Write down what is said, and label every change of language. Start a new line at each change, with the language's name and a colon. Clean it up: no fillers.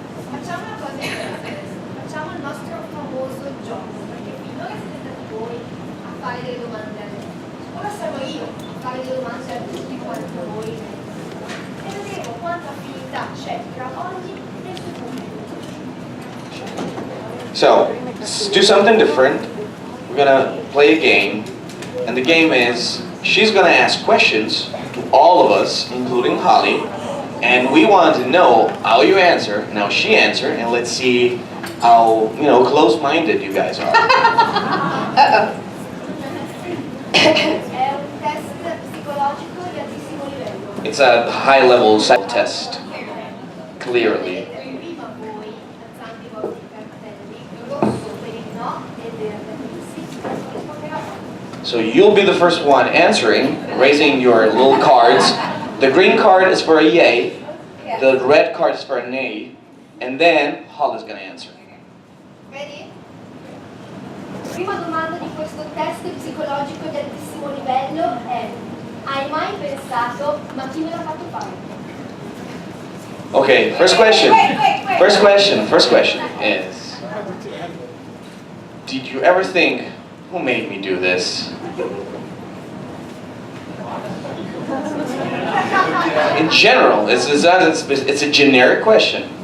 Italian: Facciamo una cosa adesso, facciamo il nostro famoso gioco, perché finora siete stati voi a fare delle domande a me. Ora sarò io a fare delle domande a tutti quanti voi e vedremo quanta affinità c'è tra ogni e il suo pubblico.
English: So, let's do something different. We're gonna play a game, and the game is she's gonna ask questions to all of us, including Holly, and we want to know how you answer. Now she answered, and let's see how close-minded you guys are.
Italian: È un test psicologico di altissimo livello.
English: It's a high-level self-test, clearly.
Italian: Prima voi alzando i vostri cartelli, rosso per il no e verde per il sì, risponderà.
English: So you'll be the first one answering, raising your little cards. The green card is for a yay, the red card is for a nay, and then Holly's gonna answer. Ready?
Italian: Prima domanda di questo test psicologico di altissimo livello è: hai mai pensato, ma chi me l'ha fatto fare?
English: Okay, first question. First question is, did you ever think, who made me do this? In general, it's a generic question.